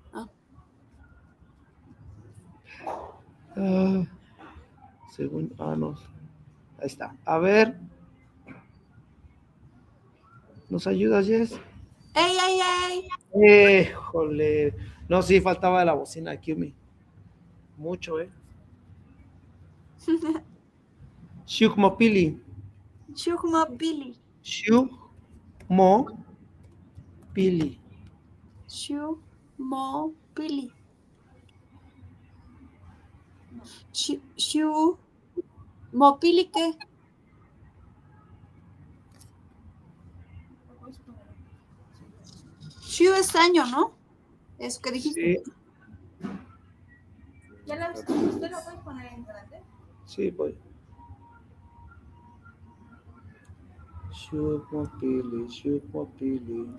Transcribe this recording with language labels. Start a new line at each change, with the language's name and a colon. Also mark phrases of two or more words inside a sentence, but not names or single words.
Spanish: Según, no. Ahí está. A ver. ¿Nos ayudas, Jess? ¡Ey! Jole. No, sí, faltaba la bocina aquí, mucho, Shukmopili. Shukmopili. Shukmopili. Shukmopili. ¿Mopili qué? Shu es año, ¿no? Es que dijiste. Sí. ¿Usted lo puede poner en grande? Sí, voy. Shukmopili.